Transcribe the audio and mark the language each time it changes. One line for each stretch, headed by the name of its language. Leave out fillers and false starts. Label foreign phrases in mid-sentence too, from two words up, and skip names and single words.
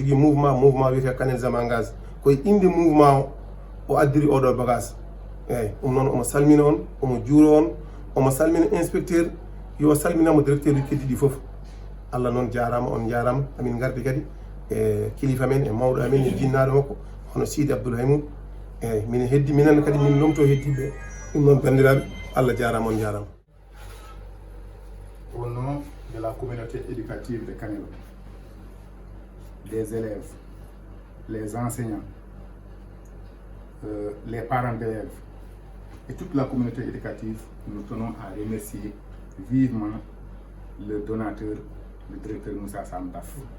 Fula: jogui mouvement wiyete canalisme engage koye inde mouvement o addiri oɗo bagage eyyi ɗum noon omo salmina on omo juuro on omo salmina inspecteur yo salminamo directeur uji keddiɗi foof Allah noon jarama on jarama amin gardi kadi e kilifa men e mawɗo amen e jinnaɗo makko hono Sidi Abdoul Haymoud eyyi min heddi minen kadi min lomto heddiɓe ɗum noon bandiraɓe Allah jarama on jarama.
French: Au nom de la communauté éducative de Kanel, des élèves, les enseignants, les parents d'élèves et toute la communauté éducative, nous tenons à remercier vivement le donateur, le directeur Moussa Sam Daf.